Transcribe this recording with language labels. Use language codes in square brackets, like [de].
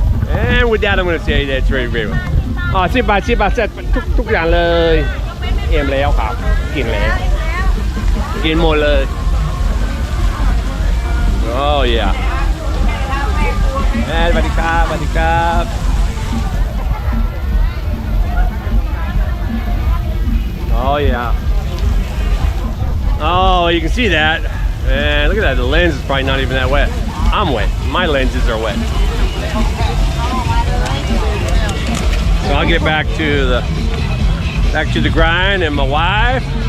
[en] And with that, I'm going to say that's very very well. [th] อ๋อ10 บาท10 บาทเสร็จทุกอย่างเลยเอ็มแล้วครับกินแล้วกินหมดเลย [en] Oh yeah [th] สวัสดีครับสวัสดีครับ Oh yeah. [en] Oh, you can see that. And look at that, the lens is probably not even that wet. I'm wet. My lenses are wet. So I'll get back to the grind and my wife.